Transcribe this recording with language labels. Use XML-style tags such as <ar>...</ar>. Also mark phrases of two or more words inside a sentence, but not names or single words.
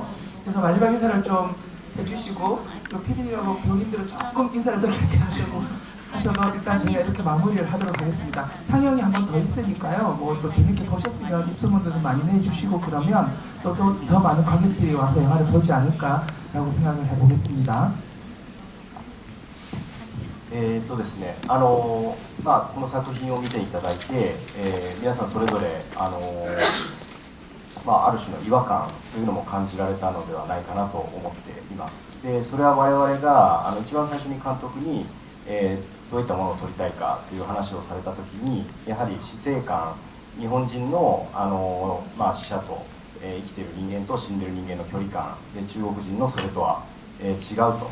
<ko>그래서 마지막 인사를 좀 해주시고 또 PD님하고 배우님들은 조금 인사를 더 길게 하셔도 일단 저희가 이렇게 마무리를 하도록 하겠습니다. 상영이 한 번 더 있으니까요. 뭐 또 재밌게 보셨으면 입소문도 좀 많이 내주시고 그러면 또 더 많은 관객들이 와서 영화를 보지 않을까라고 생각을 해보겠습니다.</ko> <ja>ですね、この作品を見ていただいて、皆さんそれぞれ、ある種の違和感というのも感じられたのではないかなと思っています。でそれは我々が一番最初に監督に、どういったものを撮りたいかという話をされた時に、やはり死生観、日本人の、死者と、生きている人間と死んでいる人間の距離感で、中国人のそれとは、違うと。</ja>